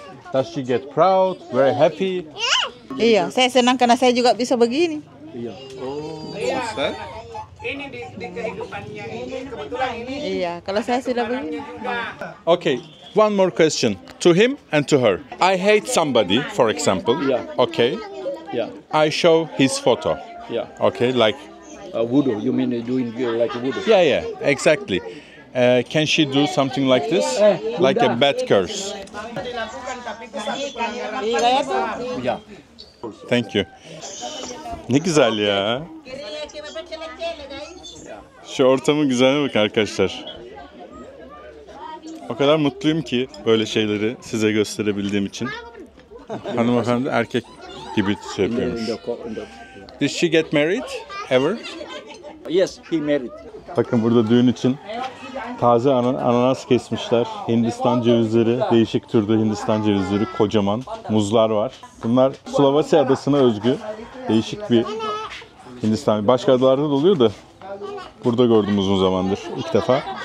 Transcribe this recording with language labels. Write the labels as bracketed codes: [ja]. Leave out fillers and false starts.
[en] Does she get proud, very happy? [id] Iya, saya senang karena saya juga bisa begini. Iya. [en] What's that? [id] Iya, kalau saya sudah begini. [en] Okay, one more question to him and to her. I hate somebody, for example. Yeah. Okay. Yeah. I show his photo. Yeah. Okay, like Voodoo. You mean doing like voodoo? yeah, exactly. Can she do something like this, like a bad curse? Yeah. Thank you. [tr] Ne güzel ya. Şu ortamın güzelliğine bakın arkadaşlar. O kadar mutluyum ki böyle şeyleri size gösterebildiğim için. Hanımefendi erkek gibi şey yapıyormuş. [en] Did she get married ever? Yes, he married. [tr] Bakın burada düğün için taze ananas kesmişler. Hindistan cevizleri, değişik türde Hindistan cevizleri, kocaman muzlar var. Bunlar Slovasya adasına özgü değişik bir Hindistan. Başka adalarda da oluyor da burada gördüm uzun zamandır ilk defa.